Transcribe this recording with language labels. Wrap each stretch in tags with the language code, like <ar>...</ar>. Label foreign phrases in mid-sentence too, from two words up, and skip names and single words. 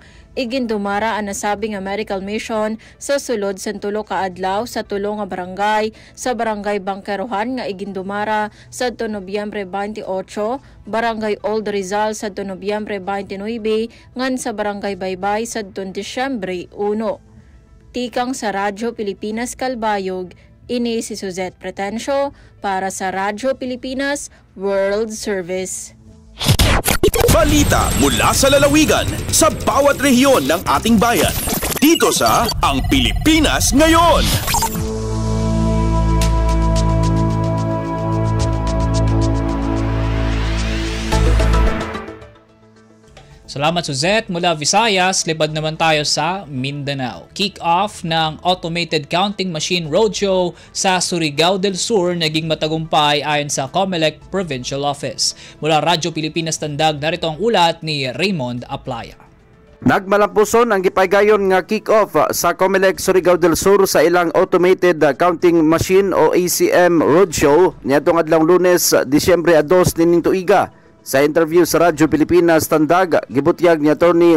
<war>Igindumara ang nasabing nga medical mission sa sulod sa 3 ka adlaw sa 3 nga barangay sa Barangay Bangkerohan nga igindumara sa Nobyembre 28, Barangay Old Rizal sa Nobyembre 29, ngan sa Barangay Baybay sa Disyembre 1. Tikang sa Radyo Pilipinas Kalbayog, ini si Suzette Pretencio para sa Radyo Pilipinas World Service.</war> <tl>Balita mula sa lalawigan sa bawat rehiyon ng ating bayan. Dito sa Ang Pilipinas Ngayon. Salamat Suzette. Mula Visayas, libad naman tayo sa Mindanao. Kick-off ng Automated Counting Machine Roadshow sa Surigao del Sur naging matagumpay ayon sa COMELEC Provincial Office. Mula Radyo Pilipinas Tandag, narito ang ulat ni Raymond Aplaya.</tl> <ceb>Nagmalampuson ang gipaygayon nga kick-off sa COMELEC Surigao del Sur sa ilang Automated Counting Machine o ACM Roadshow niadtong adlawng Lunes, Disyembre 2 nining tuiga. Sa interview sa Radyo Pilipinas Tandag, gibutyag ni Atty.</ceb>